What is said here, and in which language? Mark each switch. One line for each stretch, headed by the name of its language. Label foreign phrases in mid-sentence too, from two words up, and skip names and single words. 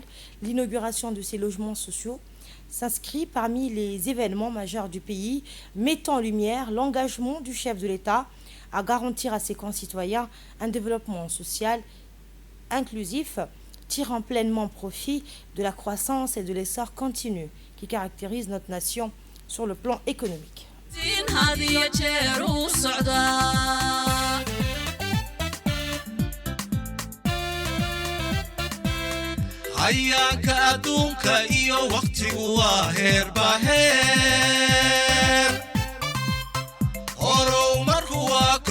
French: L'inauguration de ces logements sociaux s'inscrit parmi les événements majeurs du pays, mettant en lumière l'engagement du chef de l'État à garantir à ses concitoyens un développement social inclusif, tirant pleinement profit de la croissance et de l'essor continu qui caractérise notre nation sur le plan économique.
Somali: hayaanka adduunka iyo waqtigu waa heerba heer horow marku waa